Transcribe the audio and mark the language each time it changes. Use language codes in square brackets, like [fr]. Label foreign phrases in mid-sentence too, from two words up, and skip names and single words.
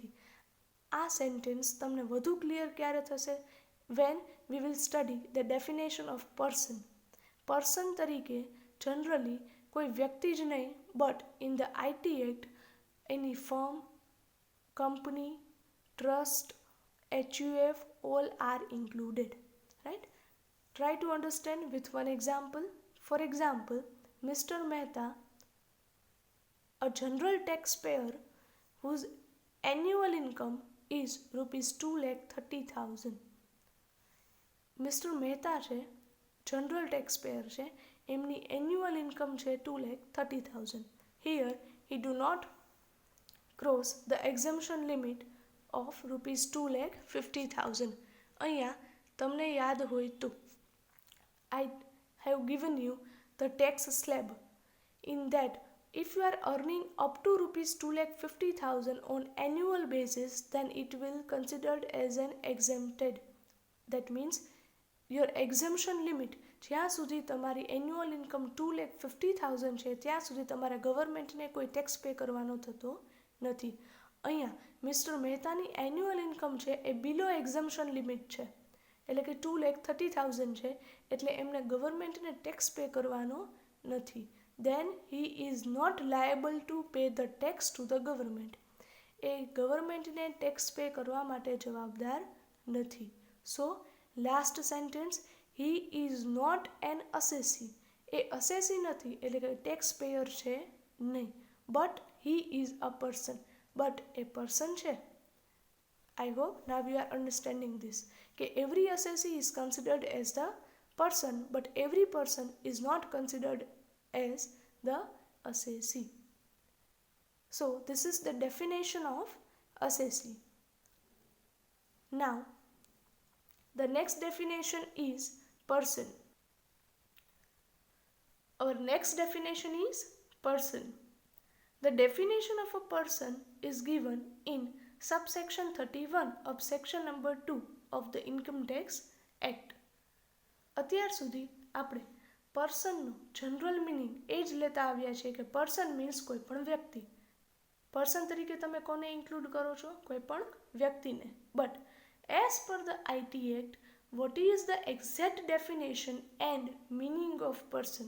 [gu] આ સેન્ટેન્સ તમને વધુ ક્લિયર ક્યારે થશે? [en] When we will study the definition of person. પર્સન [gu] તરીકે જનરલી કોઈ વ્યક્તિ જ નહીં, [en] but in the IT Act any firm, company, trust, HUF all are included. Right? Try to understand with one example. For example, Mr. Mehta, a general taxpayer whose annual income is ₹2,30,000. [gu] મિસ્ટર મહેતા છે, [en] general taxpayer [gu] છે, એમની [en] annual income [gu] છે 2,30,000. [en] હિયર he do not cross the exemption limit of ₹2,50,000. [gu] અહીંયા તમને યાદ હોય તો [en] I have given you the tax slab. In that, if you are earning up to ₹2,50,000 on annual basis, then it will considered as an exempted. That means your exemption limit, [gu] જ્યાં સુધી તમારી [en] annual income [gu] 2,50,000 છે ત્યાં સુધી તમારા ગવર્મેન્ટને કોઈ [en] tax pay [gu] કરવાનો થતો નથી. અહીંયા મિસ્ટર મહેતાની [en] annual income [gu] છે એ [en] below exemption limit [gu] છે, એટલે કે 2,30,000 છે, એટલે એમને ગવર્મેન્ટને [en] tax pay [gu] કરવાનો નથી. [en] then he is not liable to pay the tax to the government. [gu] એ ગવર્મેન્ટને [en] tax pay [gu] કરવા માટે જવાબદાર નથી. [en] So last sentence, he is not an assessee. [gu] એ અસેસી નથી એટલે કે [en] tax payer [gu] છે નહીં, [en] but he is a person. [gu] બટ એ પર્સન છે. [en] I hope now you are understanding this. કે every assessee is considered as the person, but every person is not considered as the assessee. So this is the definition of assessee. Now, the next definition is person. Our next definition is person. The definition of a person is given in subsection 31 of section number 2 of the Income Tax Act. [gu] અત્યાર સુધી આપણે પર્સનનું [en] general meaning [gu] એ જ લેતા આવ્યા છે કે [en] person means [gu] કોઈ પણ વ્યક્તિ. પર્સન તરીકે તમે કોને ઇન્ક્લુડ કરો છો? કોઈ પણ વ્યક્તિને. [en] But as per the IT Act, what is the exact definition and meaning of person?